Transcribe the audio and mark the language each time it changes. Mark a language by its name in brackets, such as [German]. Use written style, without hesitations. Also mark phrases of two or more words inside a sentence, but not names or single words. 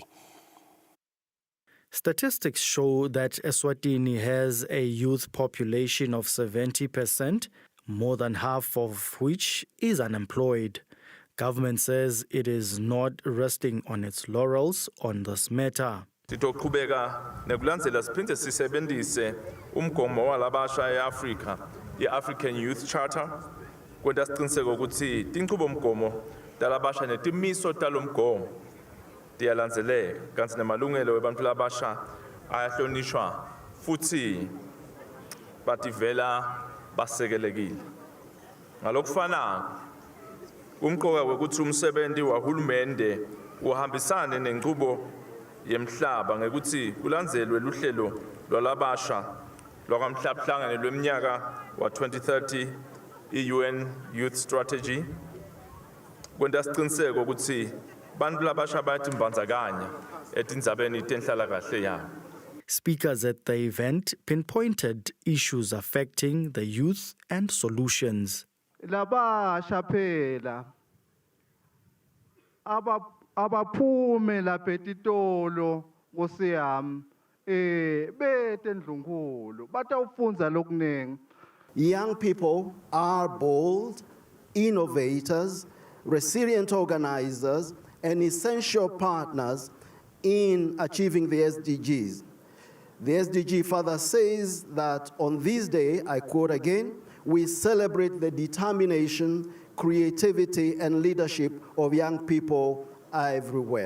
[English] Statistics show that Eswatini has a youth population of 70%, more than half of which is unemployed. Government says it is not resting on its laurels on this matter. [Swati] Sitoqhubeka nekulandzela siphinde sisebenzise umgomo walabasha eAfrika, i-African Youth Charter, kwenta siqiniseke ukuthi tinqubomgomo talabasha netimiso talomgomo tiyalandzeleka kanti nemalungelo webantfu labasha ayahlonishwa futhi bativela basekelekile. Ngalokufanayo umqoka wekuthi umsebenzi wahulumende uhambisane nenqubo yemhlaba ngekuthi kulandzelwe luhlelo lwalabasha lwakamhlabhlangane lweminyaka wa 2030 i-UN Youth Strategy kwenta siqiniseke ukuthi bantu labasha bayatimbandzakanya etindzabeni tenhlalakahle yabo. [English] Speakers at the event pinpointed issues affecting the youth and solutions. [Swati] Labasha phela abaphume lapha etitolo nkosiyami bete ndlunkulu batawufunza lokuningi. [English] Young people are bold, innovators, resilient organizers, and essential partners in achieving the SDGs. The SDG further says that on this day, I quote again, we celebrate the determination, creativity, and leadership of young people everywhere.